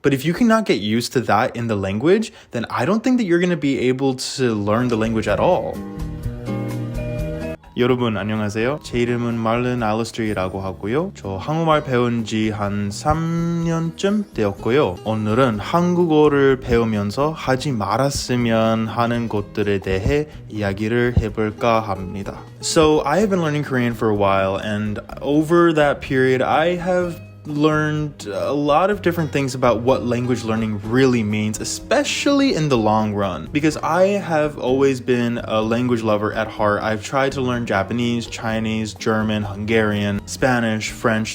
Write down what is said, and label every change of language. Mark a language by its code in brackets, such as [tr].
[en] But if you cannot get used to that in the language, then I don't think that you're going to be able to learn the language at all. [ko] 여러분 안녕하세요. 제 이름은 Marlon Ailester이라고 하고요. 저 한국말 배운 지 한 3년쯤 되었고요. 오늘은 한국어를 배우면서 하지 말았으면 하는 것들에 대해 이야기를 해볼까 합니다. [en] So I have been learning Korean for a while, and over that period I have learned a lot of different things about what language learning really means, especially in the long run. Because I have always been a language lover at heart. I've tried to learn Japanese, Chinese, German, Hungarian, Spanish, French.